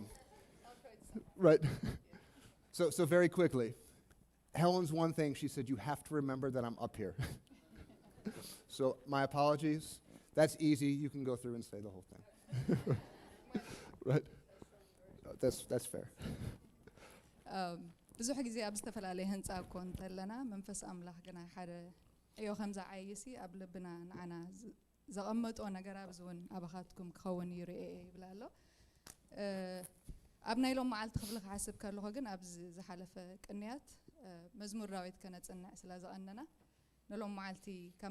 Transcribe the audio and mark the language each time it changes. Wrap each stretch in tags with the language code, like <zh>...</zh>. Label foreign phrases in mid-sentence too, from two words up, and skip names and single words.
<en>Right. So very quickly, Helen's one thing, she said, you have to remember that I'm up here. So my apologies. That's easy. You can go through and say the whole thing. Right? That's fair.</en> <ti>ብዙሕ ጊዜ ኣብ ዝተፈላለየ ህንፃ እኮ እንተለና መንፈስ ኣምላኽ ግና ሓደ እዮ ከምዛ ዓይሲ ኣብ ልብና ንዓና ዘቐመጦ ነገር ኣብዚ እውን ኣባኻትኩም ክኸውን ይርአ ይብላ ኣሎ ኣብ ናይ ሎም መዓልቲ ክፍሊ ክሓስብ ከለኹ ግን ኣብዚ ዝሓለፈ ቅንያት መዝሙር ዳዊት ከነፅንዕ ስለ ዝቐነና ንሎም መዓልቲ ካብ</ti>